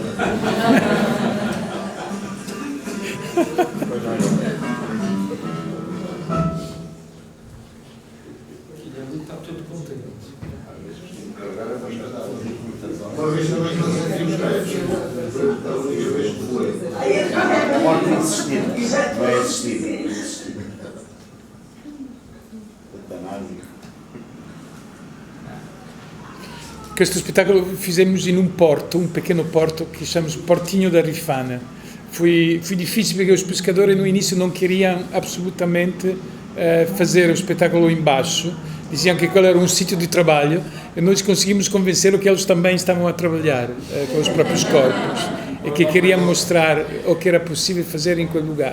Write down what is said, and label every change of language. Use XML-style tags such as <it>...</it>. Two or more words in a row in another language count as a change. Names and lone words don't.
<pt>Está tudo contente. A morte tem existido, não é existido.</pt> <it>Questo spettacolo fizemos in un porto,</it> <pt>um pequeno porto que chamamos Portinho da Rifana. Foi difícil porque os pescadores no início não queriam absolutamente fazer o espetáculo embaixo. Diziam que aquele era um sítio de trabalho e nós conseguimos convencer que eles também estavam a trabalhar com os próprios corpos e que queriam mostrar o que era possível fazer em aquele lugar.</pt>